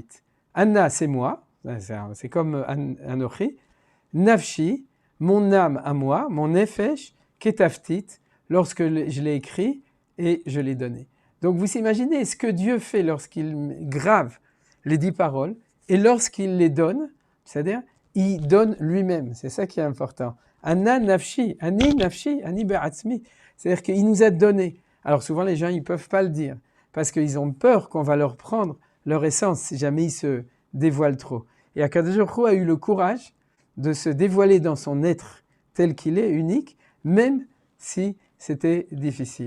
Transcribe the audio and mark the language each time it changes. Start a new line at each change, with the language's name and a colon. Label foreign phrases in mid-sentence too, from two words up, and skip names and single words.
French: Anna, c'est moi, c'est comme
Hebrew: אנכי, נפשי,
French: mon âme à moi, mon nefesh, ketaftit, lorsque je l'ai écrit et je l'ai donné. Donc vous imaginez ce que Dieu fait lorsqu'il grave les 10 paroles et lorsqu'il les donne, c'est-à-dire il donne lui-même, c'est ça qui est important.
Hebrew: אנא נפשי, אני נפשי, אני בעצמי,
French: c'est-à-dire qu'il nous a donné. Alors souvent les gens ils peuvent pas le dire parce qu'ils ont peur qu'on va leur prendre leur essence si jamais ils se dévoilent trop. Et
Hebrew: הקדוש ברוך הוא
French: a eu le courage de se dévoiler dans son être tel qu'il est, unique, même si c'était difficile.